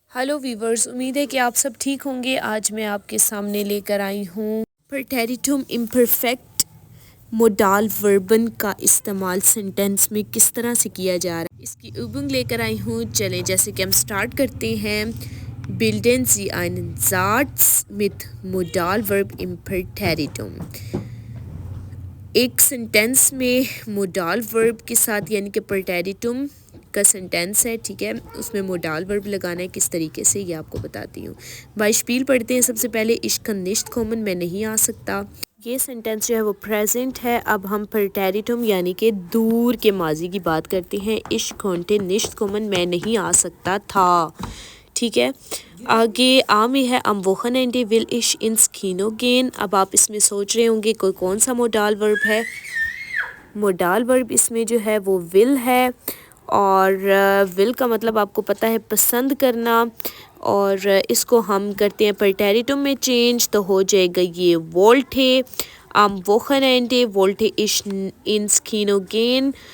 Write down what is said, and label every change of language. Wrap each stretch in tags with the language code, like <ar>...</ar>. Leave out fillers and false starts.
<hi>Hello viewers, उम्मीद है कि आप सब ठीक होंगे। आज मैं आपके सामने लेकर आई हूँ प्रेटेरिटुम इम्परफेक्ट मोडाल वर्बन का इस्तेमाल सेंटेंस में किस तरह से किया जा रहा है, इसकी übung लेकर आई हूँ। चलें जैसे कि हम स्टार्ट करते हैं।</hi> <de>Bilden Sie einen Satz mit Modalverb im Präteritum।</de> <hi>एक सेंटेंस में मोडाल वर्ब के साथ यानी कि प्रेटेरिटुम का सेंटेंस है, ठीक है, उसमें मोडाल वर्ब लगाना है किस तरीके से, ये आपको बताती हूँ। बाइशपील पढ़ते हैं सबसे पहले। इश्क निश्त कॉमन मैं नहीं आ सकता, ये सेंटेंस जो है वो प्रेजेंट है। अब हम प्रेटेरिटुम यानी कि दूर के माजी की बात करते हैं। इश्क निश्त कॉमन मैं नहीं आ सकता था, ठीक है। आगे आ में है</hi> <de>am Wochenende will ich ins Kino gehen।</de> <hi>अब आप इसमें सोच रहे होंगे कोई कौन सा मोडाल वर्ब है। मोडाल वर्ब इसमें जो है वो विल है, और विल का मतलब आपको पता है पसंद करना, और इसको हम करते हैं प्रेटेरिटुम में चेंज, तो हो जाएगा ये wollte</hi> <de>am Wochenende wollte ich ins Kino gehen।</de>